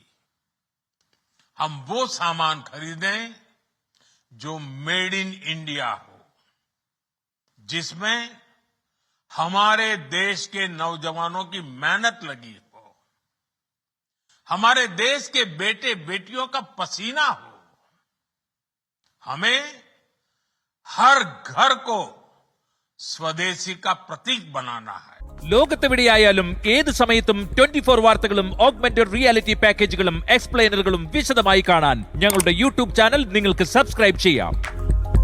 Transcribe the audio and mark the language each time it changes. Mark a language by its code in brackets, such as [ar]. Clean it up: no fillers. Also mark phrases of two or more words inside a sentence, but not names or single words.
[hi] हम वो सामान खरीदें जो [en] made in India [hi] हो, जिसमें हमारे देश के नौजवानों की मेहनत लगी हो, हमारे देश के बेटे बेटियों का पसीना हो। हमें हर घर को സ്വദേശി का प्रतीक बनाना है. [ml] ലോകത്തെവിടെയായാലും ഏത് സമയത്തും 24 വാർത്തകളും [en] augmented reality [ml] പാക്കേജുകളും എക്സ്പ്ലെയിനറുകളും വിശദമായി കാണാൻ ഞങ്ങളുടെ യൂട്യൂബ് ചാനൽ നിങ്ങൾക്ക് സബ്സ്ക്രൈബ് ചെയ്യാം.